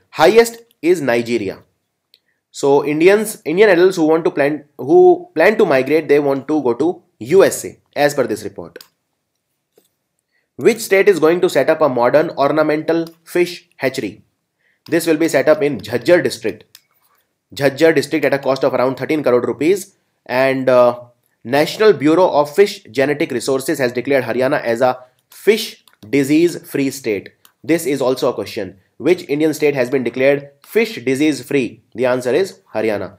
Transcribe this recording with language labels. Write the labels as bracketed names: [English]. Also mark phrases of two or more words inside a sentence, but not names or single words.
[English] Highest is Nigeria. So Indian adults who plan to migrate, they want to go to USA as per this report. Which state is going to set up a modern ornamental fish hatchery? This will be set up in Jhajjar district. Jhajjar district at a cost of around 13 crore rupees. And National Bureau of Fish Genetic Resources has declared Haryana as a fish disease free state. This is also a question. Which Indian state has been declared fish disease free? The answer is Haryana.